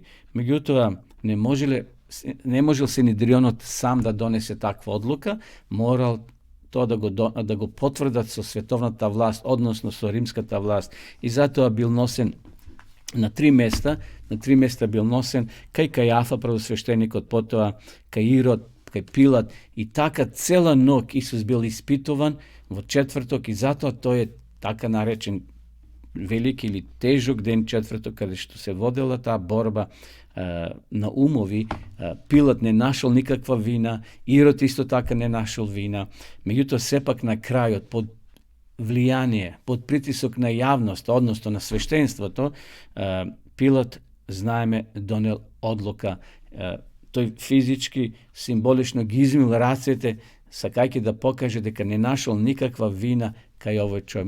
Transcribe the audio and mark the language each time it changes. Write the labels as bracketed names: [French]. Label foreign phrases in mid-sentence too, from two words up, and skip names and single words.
[Macedonian] Меѓутоа, не можел Синедрионот сам да донесе таква одлука, морал тоа да го потврдат со световната власт, односно со римската власт. И затоа бил носен на три места бил носен кај Кајафа, првосвештеникот, потоа кај Ирод, кај Пилат и така цела ноќ Исус бил испитуван во четврток и затоа тоа е така наречен велики или тежок ден четврток кога што се водила таа борба на умови. Пилат не нашол никаква вина, Ирод исто така не нашол вина, меѓутоа сепак на крајот под влијание, под притисок на јавноста, односно на свештенството то, Пилат значи донел одлука, тоа е физички, симболично ги измил рацете со кајки да покаже дека не нашол никаква вина кај овој човек.